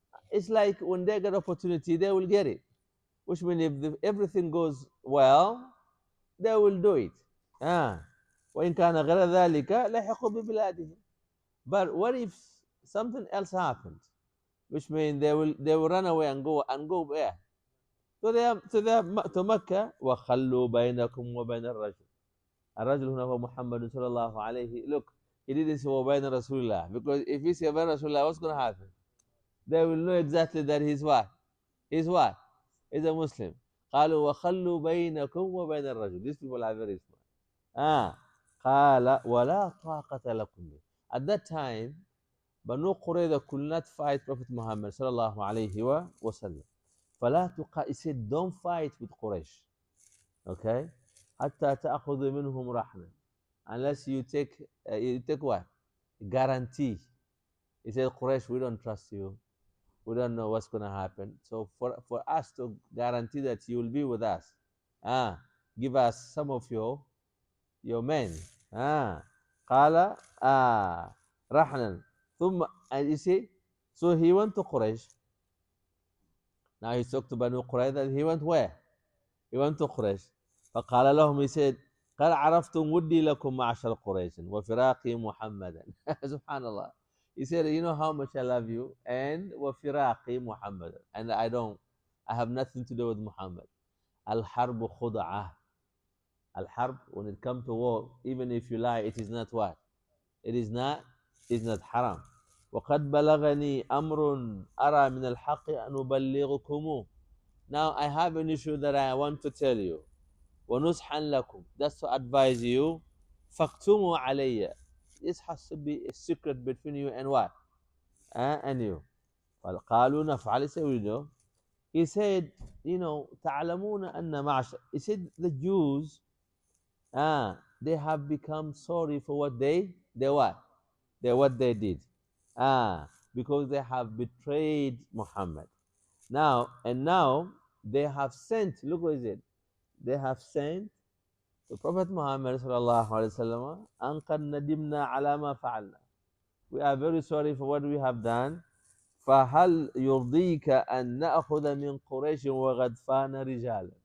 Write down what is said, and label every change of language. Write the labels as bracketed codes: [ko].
[en] It's like when they get opportunity, they will get it. Which means if everything goes well, they will do it. [ar] وَإِنْ كَانَ غَيْرَ ذَلِكَ لَحِقُوا بِبِلَادِهِمْ. [en] But what if something else happened? Which means they will run away and go where? To Mecca. [ar] وَخَلُّوا بَيْنَكُمْ وَبَيْنَ الرَّجُلِ. الرجل هنا هو محمد صلى الله عليه. [en] Look, he didn't say [ar] وبين رسول الله, [en] because if he say وبين رسول الله, what's going to happen? They will know exactly that he's what? He's what? He's a Muslim. [ar] قالوا وخلوا بينكم وبين الرجل. [en] These people are very smart. [ar] قال ولا طاقة لكم به. [en] At that time, Banu Qurayza could not fight Prophet Muhammad sallallahu alayhi wa sallam. فلا he said, don't fight with Quraysh. Okay? [ar] حتى تأخذ منهم رحمة. [en] Unless you take what? Guarantee. He said, Quraysh, we don't trust you. We don't know what's going to happen. So for us to guarantee that you will be with us, give us some of your men. [ar] قال رحنا ثم, [en] and you see, so he went to Quraysh. Now he talked to Banu Qurayza. He went where? He went to Quraysh. [ar] فقال لهم, [en] he said, [ar] قال عرفتم ودي لكم معشر قريش وفراقي محمدا. Subhanallah. [en] He said, you know how much I love you, and [ar] وفراقي محمدا, [en] and I have nothing to do with Muhammad. [ar] الحرب خدعة. [en] Al-harb, when it comes to war, even if you lie, it is not what? It's not haram. [ar] وَقَدْ بَلَغَنِي أَمْرٌ أَرَى مِنَ الْحَقِّ أَنْ أُبَلِّغُكُمُ. [en] Now I have an issue that I want to tell you. [ar] وَنُصْحًا لَكُمْ. [en] That's to advise you. [ar] فَاكْتُمُوا عَلَيَّ. [en] This has to be a secret between you and what? And you. [ar] فَقَالُوا نَفْعَلِ. [en] Say, we do. He said, [ar] تَعْلَمُونَ أَنَّ مَعْشَرَ. [en] He said, the Jews, they have become sorry for what they what? What they did. Because they have betrayed Muhammad. Now they have sent, look what is it? They have sent the Prophet Muhammad sallallahu alaihi wasallam, [ar] an qad nadimna ala ma fa'alna. [en] We are very sorry for what we have done. [ar] فهل يرضيك أن نأخذ من قريش وغطفان رجالا.